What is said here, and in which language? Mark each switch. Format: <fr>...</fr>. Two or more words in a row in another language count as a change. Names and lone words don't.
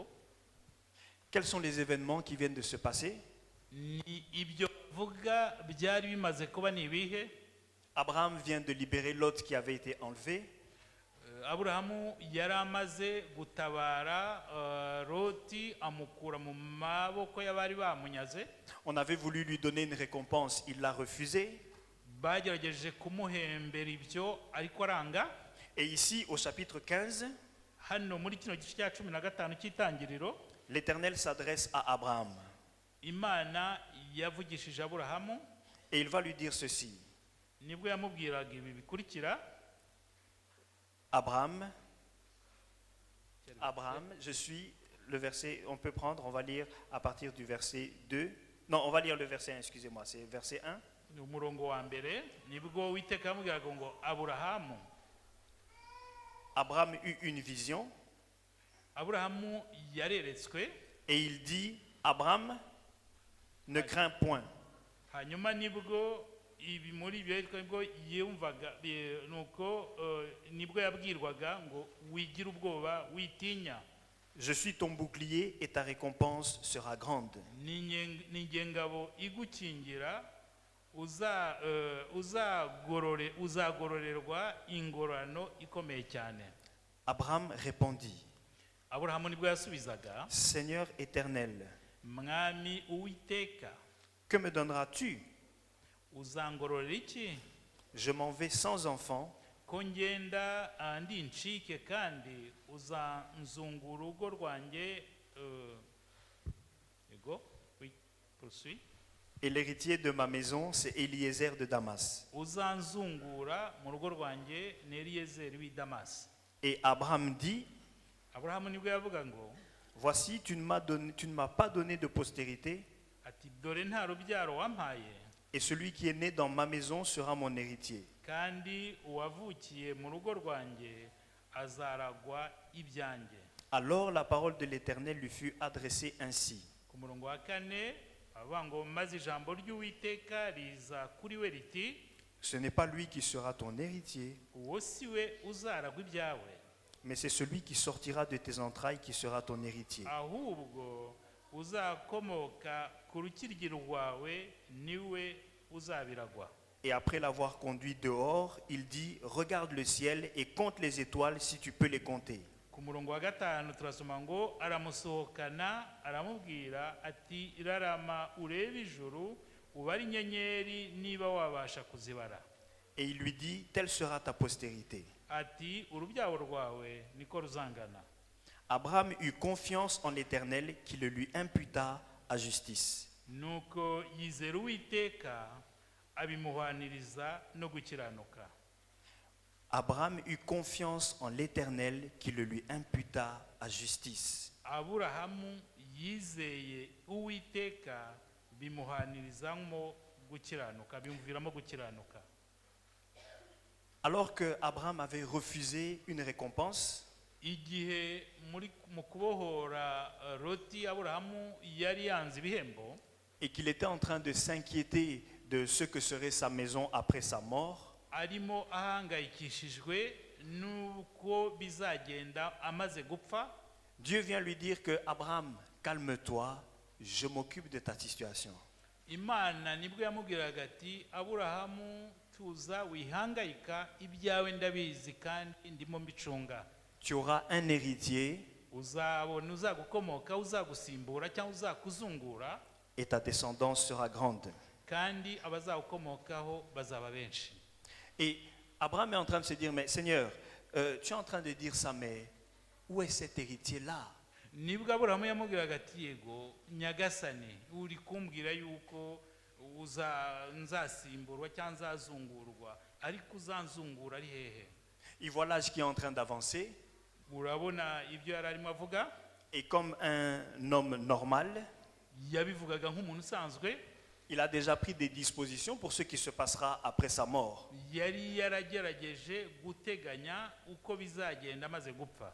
<fr>Quels sont les événements qui viennent de se passer?</fr> <rw>Ni ibyo vuga byari bimaze kuba ni ibihe?</rw> <fr>Abraham vient de libérer Lot qui avait été enlevé.</fr> <rw>Aburahamu yari amaze gutabara Loti amukura mu maboko y'abari bamunyaze.</rw> <fr>On avait voulu lui donner une récompense, il l'a refusé.</fr> <rw>Bagerageje kumuhembera ibyo ariko aranga.</rw> <fr>Et ici au chapitre 15,</fr> <rw>Hano muri kino gice cya 15 cy'itangiriro,</rw> <fr>l'Éternel s'adresse à Abraham</fr> <rw>Imana yavugishije Aburahamu,</rw> <fr>et il va lui dire ceci.</fr> <rw>nibwo yamubwiraga ibi bikurikira.</rw> <fr>Abraham, je suis le verset, on peut prendre, on va lire à partir du verset 2. Non, on va lire le verset 1, excusez-moi, c'est verset 1.</fr> <rw>Ni umurongo wa mbere, nibwo Uwiteka yamubwiraga ngo Aburahamu.</rw> <fr>Abraham eut une vision</fr> <rw>Aburahamu yareretswe,</rw> <fr>et il dit, Abraham, Ne crains point.</fr> <rw>hanyuma nibwo ibi muri ibyo nibwo yumvaga nuko nibwo yabwirwaga ngo wigira ubwoba witinya.</rw> <fr>Je suis ton bouclier et ta récompense sera grande.</fr> <rw>Ni ngabo igukingira uzagororerwa ingorano ikomeye cyane.</rw> <fr>Abraham répondit,</fr> <rw>Aburahamu nibwo yasubizaga,</rw> <fr>Seigneur éternel,</fr> <rw>mwami uwiteka,</rw> <fr>que me donneras-tu?</fr> <rw>uzangororera iki?</rw> <fr>Je m'en vais sans enfant,</fr> <rw>ko ngenda ndi ncike kandi uzanzungura urugo rwanjye. Ego,</rw> <fr>oui, poursuis. et l'héritier de ma maison, c'est Eliezer de Damas.</fr> <rw>Uzanzungura mu rugo rwanjye ni Eliyezeri w'i Damasi.</rw> <fr>Et Abraham dit,</fr> <rw>Aburahamu nibwo yavuga ngo,</rw> <fr>voici, tu ne m'as pas donné de postérité,</fr> <rw>ati dore nta rubyaro wampaye,</rw> <fr>et celui qui est né dans ma maison sera mon héritier.</fr> <rw>kandi uwavukiye mu rugo rwanjye azaragwa ibyanjye.</rw> <fr>Alors la parole de l'Éternel lui fut adressée ainsi.</fr> <rw>Ku murongo wa 4 avuga ngo maze ijambo ry'Uwiteka riza kuri we riti,</rw> <fr>Ce n'est pas lui qui sera ton héritier,</fr> <rw>uwo si we uzaragwa ibyawe,</rw> <fr>mais c'est celui qui sortira de tes entrailles qui sera ton héritier.</fr> <rw>ahubwo uzakomoka ku rukiryi rwawe niwe uzabiragwa.</rw> <fr>Et après l'avoir conduit dehors, il dit, regarde le ciel et compte les étoiles si tu peux les compter.</fr> <rw>Ku murongo wa 5 turasoma ngo aramusohokana aramubwira ati rarama urebe ijuru ubare inyenyeri niba wabasha kuzibara.</rw> <fr>Et il lui dit, telle sera ta postérité.</fr> <rw>Ati urubyaro rwawe niko ruzangana.</rw> <fr>Abraham eut confiance en l'Éternel qui le lui imputa à justice.</fr> <rw>Nuko yizera Uwiteka abimuhaniriza no gukiranuka.</rw> <fr>Abraham eut confiance en l'Éternel qui le lui imputa à justice.</fr> <rw>Aburahamu yizeye Uwiteka bimuhanirizamo gukiranuka, bimviramo gukiranuka.</rw> <fr>Alors que Abraham avait refusé une récompense,</fr> <rw>Igihe mu kubohora Loti, Aburahamu yari yanze ibihembo,</rw> <fr>et qu'il était en train de s'inquiéter de ce que serait sa maison après sa mort,</fr> <rw>arimo ahangayikishijwe nuko bizagenda amaze gupfa,</rw> <fr>Dieu vient lui dire que Abraham, calme-toi, je m'occupe de ta situation.</fr> <rw>Imana nibwo yamubwiraga ati Aburahamu tuza wihangayika, ibyawe ndabizi kandi ndimo mbicunga.</rw> <fr>Tu auras un héritier</fr> <rw>Uzabona uzagukomoka, uzagusimbura cyangwa uzakuzungura,</rw> <fr>et ta descendance sera grande.</fr> <rw>kandi abazagukomokaho bazaba benshi.</rw> <fr>Et Abraham est en train de se dire, mais Seigneur, tu es en train de dire ça, mais où est cet héritier-là?</fr> <rw>Nibwo Aburahamu yamubwiraga ati yego nyagasani, uri kumbwira yuko nzasimburwa cyangwa nzazungurwa, ariko uzanzungura ari hehe?</rw> <fr>Il voit l'âge qui est en train d'avancer,</fr> <rw>Urabona ibyo yari arimo avuga,</rw> <fr>et comme un homme normal,</fr> <rw>yabivugaga nk'umuntu usanzwe,</rw> <fr>il a déjà pris des dispositions pour ce qui se passera après sa mort.</fr> <rw>yari yaragerageje guteganya uko bizagenda amaze gupfa.</rw>